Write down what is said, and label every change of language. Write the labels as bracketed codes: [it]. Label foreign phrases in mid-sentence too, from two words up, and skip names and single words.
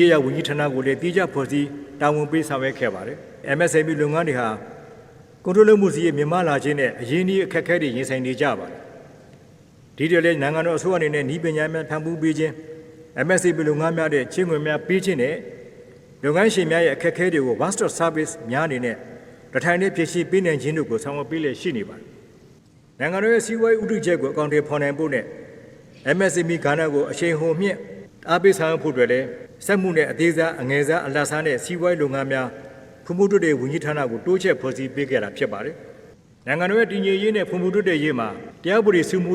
[my] ရေးရာဝန်ကြီးဌာနကိုလည်းတီးခြားဖွဲ့စည်းတာဝန်ပေးဆောင်ရွက်ခဲ့ပါတယ် MSME လုပ်ငန်းတွေဟာကွန်ထရိုးမှုစီရဲ့မြန်မာလာခြင်းနဲ့အရင်းအနှီးအခက်အခဲတွေရင်ဆိုင်နေကြပါတယ်ဒီတည်းလည်းနိုင်ငံတော်အစိုးရအနေနဲ့ဤပညာများဖန်ဖိုးပေးခြင်း MSME လုပ်ငန်းများတဲ့ချင်းငွေများပေးခြင်းနဲ့လုပ်ငန်းရှင်များရဲ့အခက်အခဲတွေကို [en] one stop service [my] များအနေနဲ့တထိုင်နဲ့ဖြည့်ဆည်းပေးနိုင်ခြင်းတို့ကိုဆောင်ရွက်ပေးလျက်ရှိနေပါတယ်နိုင်ငံတော်ရဲ့စီးပွားရေးဥပဒေချက်ကိုအကောင့်တွေဖော်နိုင်ဖို့နဲ့ MSME ကဏ္ဍကိုအရှိန်ဟုန်မြင့်အားပေးဆောင်ရွက်ဖို့တွေလည်းစက်မှုနဲ့အသေးစားအငယ်စားအလတ်စားနဲ့စီးပွားရေးလုပ်ငန်းများဖွံ့ဖြိုးတိုးတက်ဝန်ကြီးဌာနကိုတိုးချဲ့ဖွဲ့စည်းပေးခဲ့တာဖြစ်ပါတယ်။နိုင်ငံတော်ရဲ့တည်ငြိမ်ရေးနဲ့ဖွံ့ဖြိုးတိုးတက်ရေးမှာတရားဥပဒေစိုးမိုး